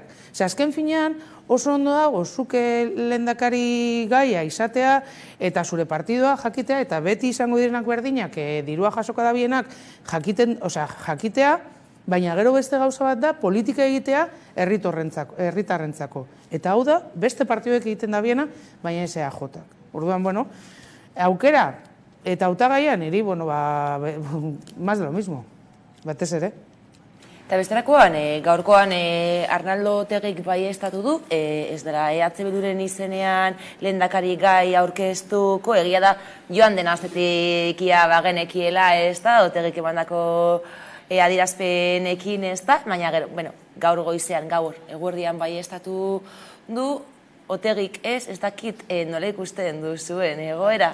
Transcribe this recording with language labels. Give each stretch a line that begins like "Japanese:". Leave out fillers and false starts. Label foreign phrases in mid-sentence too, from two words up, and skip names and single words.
Basque: Ze azken finean oso ondo dago zuke lehendakari gaia izatea eta zure partidoa jakitea eta beti izango direnak berdinak dirua jasoko da bienak jakitea, baina gero beste gauza bat da politika egitea herritarrentzako. Eta hau da, beste partidoek egiten da biena, baina ez EAJak. Orduan, aukera eta hautagaian niri,
Spanish: más de lo mismo,
Basque: batez ere. Eta besterakoan, gaurkoan Arnaldo Otegik baieztatu du, ez dela EH Bilduren izenean lehendakari gai aurkeztuko, egia da joan den astetik ia bagenekiela ez da, Otegik emandako adierazpenekin ez da, baina gaur goizean, gaur eguerdian baieztatu du, Otegik ez dakit nola ikusten duzuen egoera.